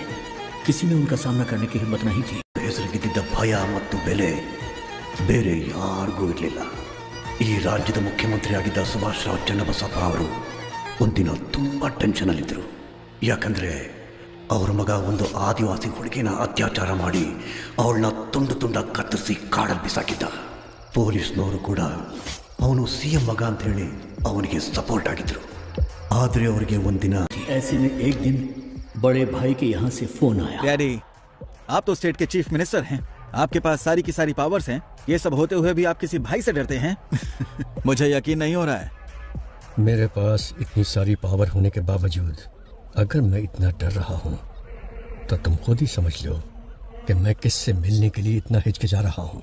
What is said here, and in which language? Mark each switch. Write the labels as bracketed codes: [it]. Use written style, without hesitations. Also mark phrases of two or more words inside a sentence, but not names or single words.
[hi] किसी ने उनका सामना करने की हिम्मत नहीं की। [kn] ಹೆಸರಿಗಿದ್ದ ಭಯ ಮತ್ತು ಬೆಲೆ ಬೇರೆ ಯಾರಿಗೂ ಇರಲಿಲ್ಲ. ಈ ರಾಜ್ಯದ ಮುಖ್ಯಮಂತ್ರಿಯಾಗಿದ್ದ ಸುಭಾಷ್ ರಾವ್ ಚನ್ನಬಸಪ್ಪ ಅವರು ಒಂದಿನ ತುಂಬಾ ಟೆನ್ಷನ್ ಅಲ್ಲಿದ್ದರು. ಯಾಕಂದ್ರೆ ಅವರ ಮಗ ಒಂದು ಆದಿವಾಸಿ ಹುಡುಗಿನ ಅತ್ಯಾಚಾರ ಮಾಡಿ ಅವಳನ್ನ ತುಂಡು ತುಂಡಾಗಿ ಕತ್ತರಿಸಿ ಕಾಡಲ್ಲಿ ಬಿಸಾಕಿದ್ದ. ಪೊಲೀಸ್ನವರು ಕೂಡ ಅವನು ಸಿಎಂ ಮಗ ಅಂತ ಹೇಳಿ ಅವನಿಗೆ ಸಪೋರ್ಟ್ ಆಗಿದ್ರು. ಆದ್ರೆ ಅವರಿಗೆ ಒಂದಿನ [hi] ऐसे में एक दिन बड़े भाई के यहाँ से फोन आया। डैडी, आप तो स्टेट के [en] chief minister [hi] हैं, आपके पास सारी की सारी पावर्स हैं। ये सब होते हुए भी आप किसी भाई से डरते हैं? मुझे यकीन नहीं हो रहा है। मेरे पास इतनी सारी पावर होने के बावजूद अगर मैं इतना डर रहा हूँ तो तुम खुद ही समझ लो कि मैं किससे मिलने के लिए इतना हिचकिचा रहा हूँ।